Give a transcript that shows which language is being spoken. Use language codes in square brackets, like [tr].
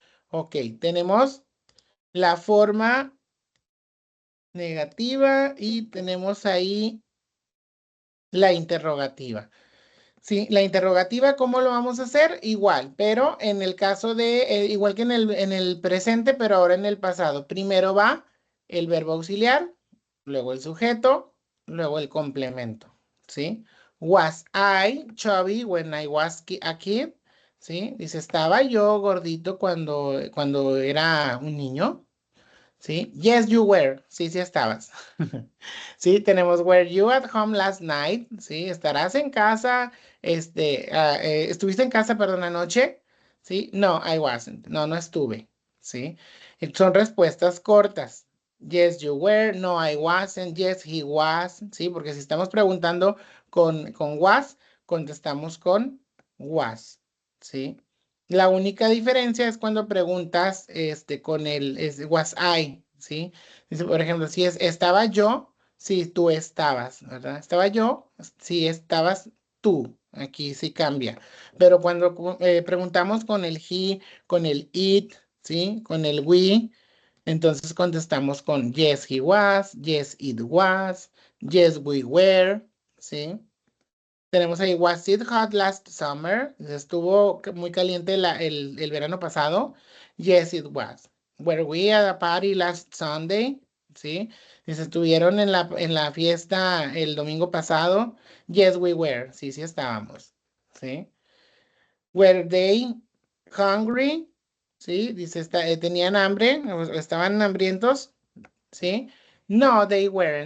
[es] Ok, tenemos la forma negativa y tenemos ahí la interrogativa. Sí, la interrogativa, ¿cómo lo vamos a hacer? Igual, pero en el caso igual que en el presente, pero ahora en el pasado. Primero va el verbo auxiliar, luego el sujeto, luego el complemento, ¿sí? [en] Was I chubby when I was a kid? [es] ¿Sí? Dice, ¿estaba yo gordito cuando era un niño? ¿Sí? [en] Yes, you were. [es] Sí, sí estabas. [en] Sí, tenemos were you at home last night? [es] Sí, estarás en casa, estuviste en casa, perdón, anoche. Sí, [en] no, I wasn't. [es] No, no estuve. Sí, son respuestas cortas. [en] Yes, you were. No, I wasn't. Yes, he was. [es] Sí, porque si estamos preguntando con was, contestamos con was. Sí. La única diferencia es cuando preguntas con was I, ¿sí? Dice, por ejemplo, si estaba yo, si tú estabas, ¿verdad? Estaba yo, si estabas tú. Aquí sí cambia. Pero cuando preguntamos con el he, con el it, ¿sí? Con el we, entonces contestamos con [en] yes, he was, yes, it was, yes, we were, [es] ¿sí? Tenemos ahí, [en] was it hot last summer? [es] Estuvo muy caliente el verano pasado. [en] Yes, it was. Were we at a party last Sunday? [es] ¿Sí? Dice, ¿estuvieron en la fiesta el domingo pasado? [en] Yes, we were. [es] Sí, sí estábamos. ¿Sí? [en] Were they hungry? [es] ¿Sí? Dice, ¿tenían hambre? ¿O estaban hambrientos? ¿Sí? [en] No, they were.